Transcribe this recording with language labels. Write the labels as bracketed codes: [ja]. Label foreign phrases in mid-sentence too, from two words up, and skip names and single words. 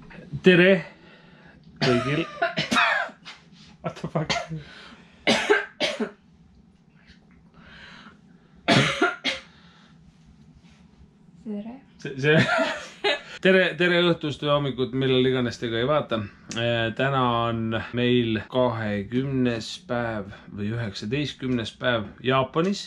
[et] Tere kõigil. [en] What the fuck? [et] Tere õhtust või hommikut, millal iganes te ka ei vaata. Täna on meil 20. päev või 19. päev Jaapanis.